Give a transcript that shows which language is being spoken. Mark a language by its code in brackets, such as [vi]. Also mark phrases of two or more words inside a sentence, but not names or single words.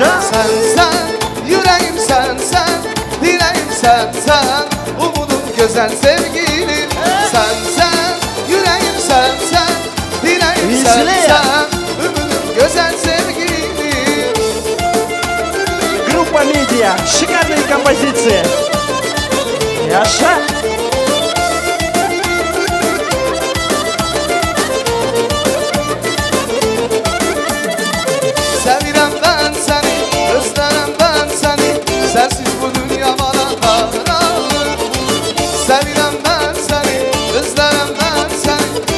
[tr] Sen, yüreğim sen, dileğim sen, umudum güzel sevgilim. Sen, yüreğim sen, dileğim sen, umudum güzel sevgilim. [ru] Группа «Медиа». Шикарные композиции. Яша. [tr] Sevirem ben seni, özlerim ben seni. Sensiz bu dünya bana karanlık. Sevirem ben seni, özlerim ben seni.